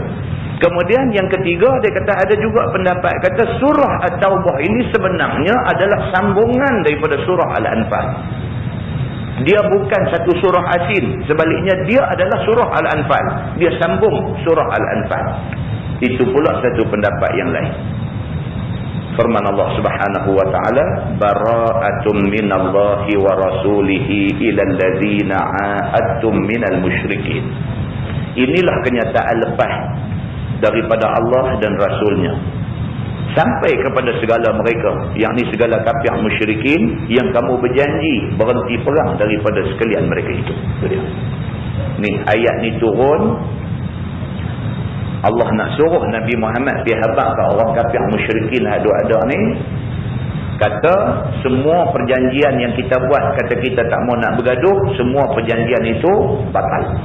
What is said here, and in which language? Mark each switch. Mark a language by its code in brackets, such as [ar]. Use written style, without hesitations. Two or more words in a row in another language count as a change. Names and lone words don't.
[ms] Kemudian yang ketiga, dia kata ada juga pendapat kata surah At-Taubah ini sebenarnya adalah sambungan daripada surah Al-Anfal. Dia bukan satu surah asin, sebaliknya dia adalah surah Al-Anfal. Dia sambung surah Al-Anfal. Itu pula satu pendapat yang lain. [ar] Firman Allah سبحانه وتعالى براءة من الله ورسوله إلى الذين عاهدتم من المشركين. [ms] Inilah kenyataan lepas daripada Allah dan rasulnya sampai kepada segala mereka, yakni segala kafir musyrikin yang kamu berjanji berhenti perang daripada sekalian mereka itu. Ni ayat ni turun, Allah nak suruh Nabi Muhammad pergi habaq ke orang kafir musyrikin ada ni, kata semua perjanjian yang kita buat, kata kita tak mau nak bergaduh, semua perjanjian itu batal.